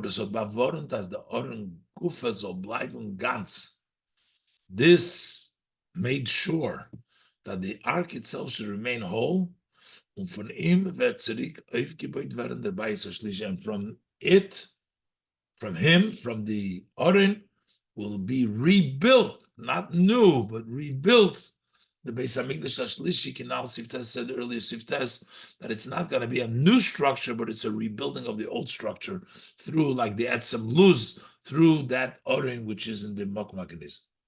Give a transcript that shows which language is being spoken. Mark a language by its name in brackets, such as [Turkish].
[Yiddish] Das hat bewornt, as the Oren Gufa soll bleiben ganz. [English] This made sure that the ark itself should remain whole. [Yiddish] Und von ihm wird zurück aufgebaut werden der Bayis Shlishi. [English] And from it, from him, from the Oren, will be rebuilt, not new, but rebuilt. The Beis Hamikdash Shlishi, Kinal Siftes said earlier, Siftes, that it's not going to be a new structure, but it's a rebuilding of the old structure through, like the Etzem Luz, through that Oren which is in the Mokum HaKenis.